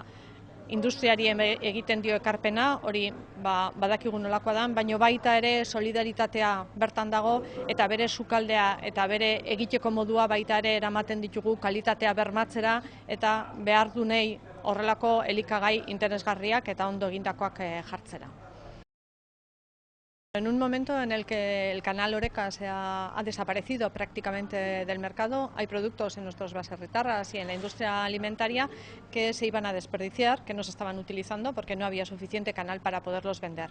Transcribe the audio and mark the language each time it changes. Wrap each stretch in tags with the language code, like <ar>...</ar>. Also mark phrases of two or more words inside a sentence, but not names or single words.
<eu>Industriari egiten dio ekarpena, hori badakigu nolakoa da, baina baita ere solidaritatea bertan dago eta bere sukaldea eta bere egiteko modua baita ere eramaten ditugu kalitatea bermatzera eta behardunei horrelako elikagai interesgarriak eta ondo egindakoak jartzera.</eu> <es>En un momento en el que el canal Horeca ha desaparecido prácticamente del mercado, hay productos en nuestros baserritarras y en la industria alimentaria que se iban a desperdiciar, que no se estaban utilizando porque no había suficiente canal para poderlos vender.</es>